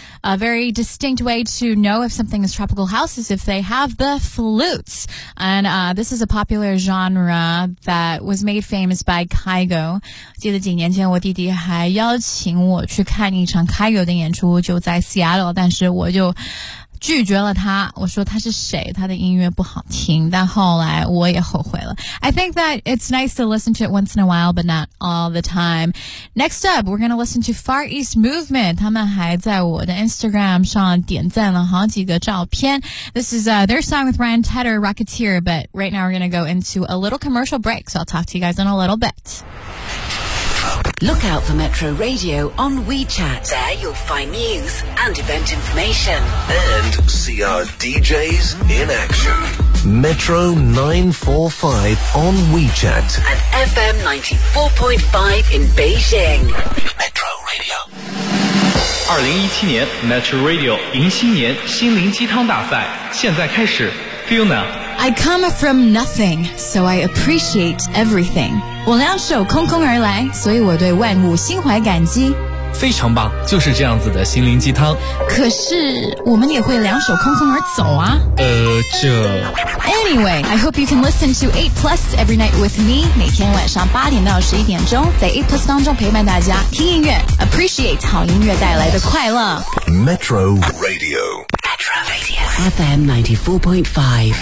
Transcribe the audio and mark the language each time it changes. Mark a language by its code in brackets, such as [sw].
[en] A very distinct way to know if something is tropical house is if they have the flutes. And this is a popular genre that was made famous by Kygo. [zh] 记得几年前我弟弟还邀请我去看一场 Kygo 的演出，就在 Seattle， 但是我就拒绝了他，我说他是谁，他的音乐不好听，但后来我也后悔了。 [en] I think that it's nice to listen to it once in a while, but not all the time. Next up, we're going to listen to Far East Movement. [zh] 他们还在我的 Instagram 上点赞了好几个照片。 [en] This is their song with Ryan Tedder, Rocketeer, but right now we're going to go into a little commercial break, so I'll talk to you guys in a little bit. Look out for Metro Radio on WeChat. There you'll find news and event information. And see our DJs in action. Metro 945 on WeChat. And FM 94.5 in Beijing. Metro Radio. [zh] 2017年 Metro Radio 迎新年心灵鸡汤大赛现在开始 Fiona。 [en] I come from nothing, so I appreciate everything. [zh] 我两手空空而来，所以我对万物心怀感激。非常棒，就是这样子的心灵鸡汤。可是我们也会两手空空而走啊。这。 [en] Anyway, I hope you can listen to 8 Plus every night with me. [zh] 每天晚上8点到11点钟，在 8 Plus 当中陪伴大家听音乐 ，appreciate 好音乐带来的快乐。 [en] Metro Radio。 Radio. FM 94.5.